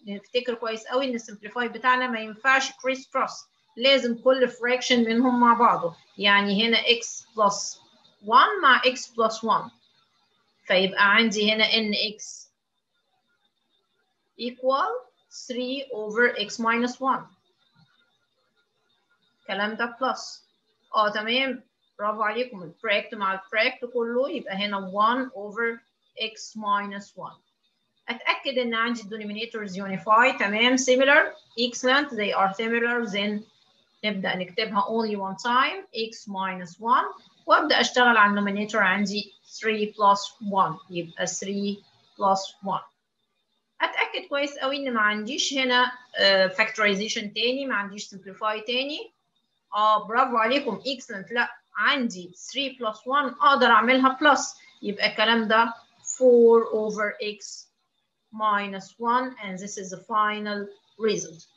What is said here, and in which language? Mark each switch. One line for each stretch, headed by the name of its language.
Arabic: نفتكر كويس قوي ان السمبليفاي بتاعنا ما ينفعش كريس كروس لازم كل فراكشن منهم مع بعضه يعني هنا x بلس 1 مع x بلس 1 فيبقى عندي هنا nx equal 3 over x minus 1 الكلام ده بلس تمام برافو عليكم البراكت مع البراكت كله يبقى هنا 1 over x minus 1. اتاكد ان عندي denominators unify تمام
English: similar excellent they are similar then
Arabic: نبدا نكتبها only one time x minus 1 وابدا اشتغل على النومينيتور عندي 3 plus 1 يبقى 3 plus 1. اتاكد كويس قوي ان ما عنديش هنا factorization تاني ما عنديش simplify تاني برافو عليكم excellent لا عندي 3 plus 1 اقدر اعملها plus يبقى الكلام ده 4 over x minus 1
English: and this is the final result.